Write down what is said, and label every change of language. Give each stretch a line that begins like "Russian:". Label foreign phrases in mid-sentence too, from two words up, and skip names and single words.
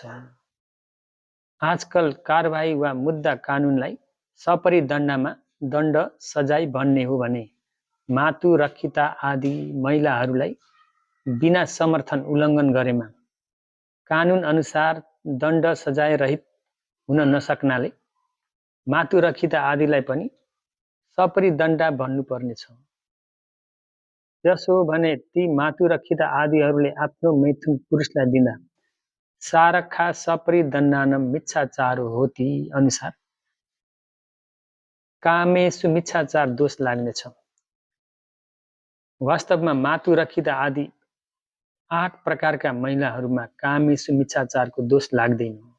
Nepali: आजकल कारबाही वा मुद्दा कानुनलाई सपरिदण्डामा दण्ड सजाय भन्ने हो भने मातु रक्षिता आदि महिलाहरूलाई बिना समर्थन उल्लङ्घन गरेमा कानुन अनुसार दण्ड सजाय रहित हुन नसक्नाले मातु रक्षिता आदिलाई पनि सपरिदण्डा भन्नुपर्नेछ। त्यसो भने ती मातु रक्षिता आदिहरूले आफ्नो मैथुन पुरुषलाई दिँदा
Pali: सारखा सपरिदण्डानम मिच्छाचारो होती
Nepali: अनुसार
Pali: कामेसु मिच्छाचार
Nepali: दोष लाग्नेछ। वास्तवमा मातु रक्षिता आदि 8 प्रकारका महिलाहरूमा
Pali: कामेसु मिच्छाचारको
Nepali: दोष लाग्दैन।